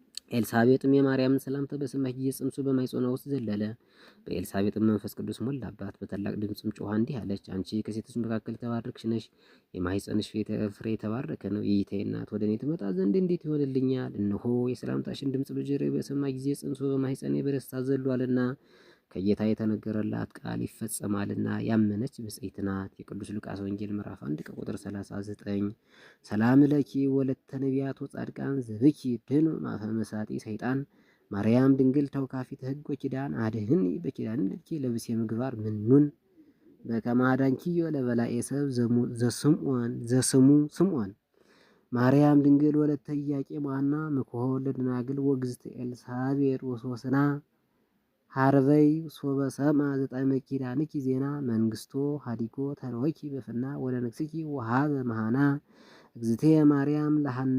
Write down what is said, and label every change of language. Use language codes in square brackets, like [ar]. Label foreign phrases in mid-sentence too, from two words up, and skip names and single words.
[am] ኤልሳቤጥም የማርያምን ሰላምታ በሰማች ጊዜ ጽንሱ በማኅፀኗ ውስጥ ዘለለ። በኤልሳቤጥም መንፈስ ቅዱስ ሞላባት። በታላቅ ድምፅም ጮኻ እንዲህ አለች፣ አንቺ ከሴቶች መካከል የተባረክሽ ነሽ፣ የማኅፀንሽ ፍሬ የተባረከ ነው። የጌታዬ እናት ወደ እኔ ትመጣ ዘንድ እንዴት ይሆንልኛል? እነሆ የሰላምታሽን ድምፅ በጆሮዬ በሰማ ጊዜ ጽንሱ በማኅፀኔ በደስታ ዘሏልና ከጌታ የተነገረላት ቃል ይፈጸማልና ያመነች ብፅዕት ናት። የቅዱስ ሉቃስ ወንጌል ምዕራፍ 1 ከቁጥር 39። [gez] ሰላም ለኪ ወለተ ነቢያት ወጻድቃን ዘብኪ ድን ማፈ መሳጢ ሰይጣን ማርያም ድንግል ተውካፊት ሕግ ወኪዳን አድህኒ በኪዳን ልኪ ለብሴ ምግባር ምኑን በከመ አዳንኪዮ ለበላዔ ሰብ ዘስሙ ስምዖን ማርያም ድንግል ወለተ ኢያቄም ወሐና ምክሖ ለደናግል ወግዝእተ ኤልሳቤጥ ወሶስና ሀርበይ ሶበ ሰምዐ ዘጣዕመ ኪዳንኪ ዜና መንግስቶ ሀዲጎ ተርወኪ በፍና ወለንግሥኪ ወሀበ መሃና እግዝእትየ ማርያም ለሐና